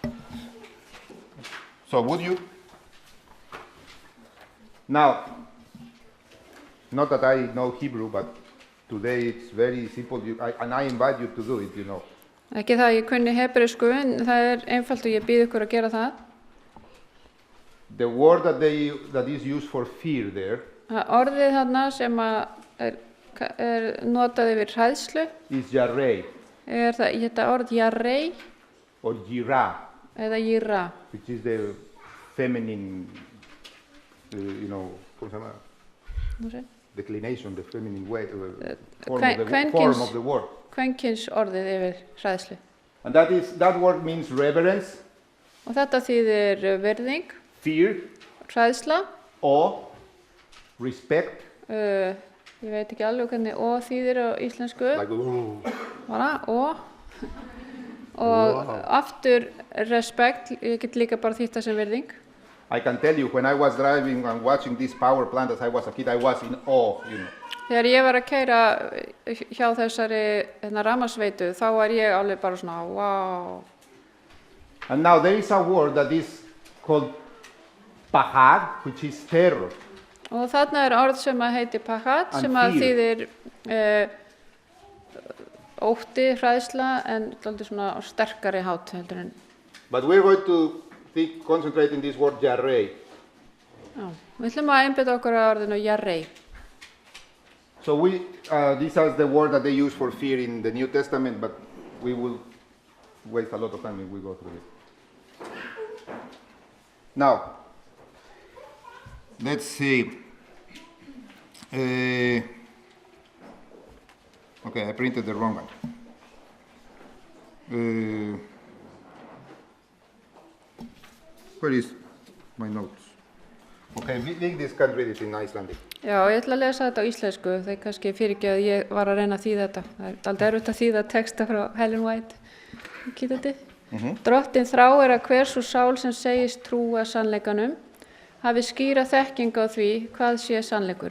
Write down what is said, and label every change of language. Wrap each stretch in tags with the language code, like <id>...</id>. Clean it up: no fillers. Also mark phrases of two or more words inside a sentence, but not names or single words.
<en>So would you? Now, not that I know Hebrew, but today it's very simple, and I invite you to do it,</en> <is>Ekki það að ég kunni hebreísku, en það einfalt og ég býð ykkur að gera það.</is> <en>The word that is used for fear there</en> <is>orðið þarna sem notað yfir hræðslu</is> <en>is yarei.</en> <is>Þetta orð yarei</is> <en>or yira,</en> <is>eða yira,</is> <en>which is the feminine,</en> <es>¿cómo se llama? No sé.</es> <en>Declination, the feminine way, form of the word.</en> <is>Kvenkins orðið yfir hræðslu.</is> <en>And that word means reverence.</en> <is>Og þetta þýðir virðing,</is> <en>fear,</en> <is>hræðsla,</is> <en>awe, respect.</en> <is>Ég veit ekki alveg hvernig þýðir á íslensku.</is> <en>Like,</en> <is>og aftur respect, ég get líka bara þýtt það sem virðing.</is> <en>I can tell you, when I was driving and watching this power plant as I was a kid, I was in awe,</en> <is>Þegar ég var að keyra hjá þessari rafmagnsveitu, þá var ég alveg bara svona,</is> <en>wow. And now there is a word that is called pahad, which is terror.</en> <is>Og þarna orð sem heitir pahad, sem þýðir ótti, hræðsla, en dálítið svona sterkari hátt heldur en.</is> <en>But we're going to concentrate in this word yarei.</en> <is>Já, við ætlum að einbeita okkur á orðinu yarei.</is> <en>So this is the word that they use for fear in the New Testament, but we will waste a lot of time if we go through it. Now, let's see. Okay, I printed the wrong one. Where is my notes? Okay, this can read it in Icelandic.</en> <is>Já, ég ætla að lesa þetta á íslensku, það kannski fyrirgefið að ég var að reyna að þýða þetta. Það aldrei erfitt að þýða texta frá Helen White. Drottin þráir að hver sú sál sem segist trúa sannleikanum, hafi skýra þekkingu á því hvað sé sannleikur.</is>